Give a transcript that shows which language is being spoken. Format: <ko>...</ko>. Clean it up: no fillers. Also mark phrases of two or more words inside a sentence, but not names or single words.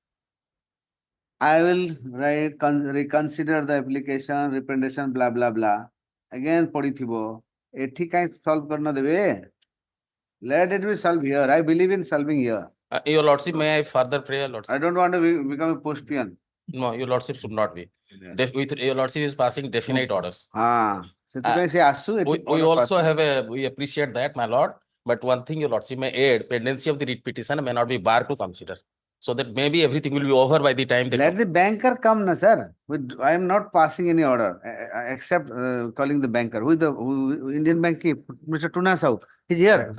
<en>I will write reconsider the application, representation, blah blah blah. Again, podithibo.</en> <or>ଏଠି କାହିଁ ସଲଭ କରନା ଦେବେ.</or> <en>Let it be solved here. I believe in solving here. Your lordship, may I further pray, your lordship? I don't want to become a post peon. No, your lordship should not be. With your lordship is passing definite orders.</en> <or>ସେଥିପାଇଁ ସେ ଆସୁ ଏଠି</or> <en>We order also pass have we appreciate that, my lord. But one thing your lordship may add, pendency of the writ petition may not be barred to consider. So that maybe everything will be over by the time they Let come. the banker come, na sir. I am not passing any order except calling the banker. Who is the Indian bank? Mr. Tuna Sahu. He's here.</en>